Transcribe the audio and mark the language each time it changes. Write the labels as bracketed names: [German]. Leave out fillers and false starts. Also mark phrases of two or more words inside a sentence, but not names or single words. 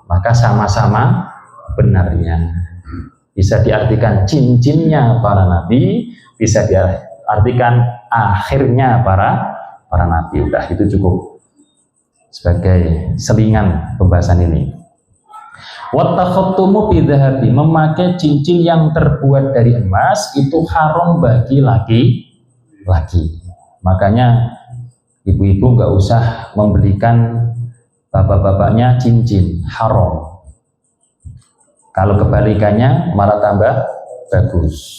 [Indonesian] Maka sama-sama benarnya. Bisa diartikan cincinnya para nabi, bisa diartikan akhirnya para nabi. Udah, itu cukup sebagai selingan pembahasan ini. [Arabic] والتختم بالذهب, [Indonesian] memakai cincin yang terbuat dari emas itu haram bagi laki-laki. Makanya ibu-ibu nggak usah membelikan bapak-bapaknya cincin, haram. Kalau kebalikannya malah tambah bagus.